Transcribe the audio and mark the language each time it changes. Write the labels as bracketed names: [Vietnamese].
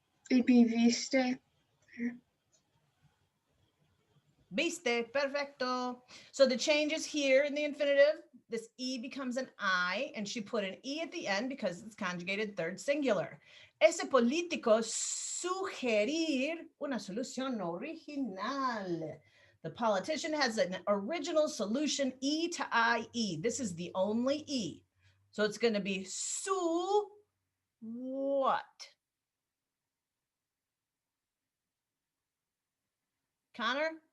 [English] It'd be viste. [Spanish] Viste, perfecto. [English] So the change is here in the infinitive. This E becomes an I, and she put an E at the end because it's conjugated third singular. [Spanish] Ese político sugerir una solución original. [English] The politician has an original solution, E to IE. This is the only E. So it's going to be su what? Connor?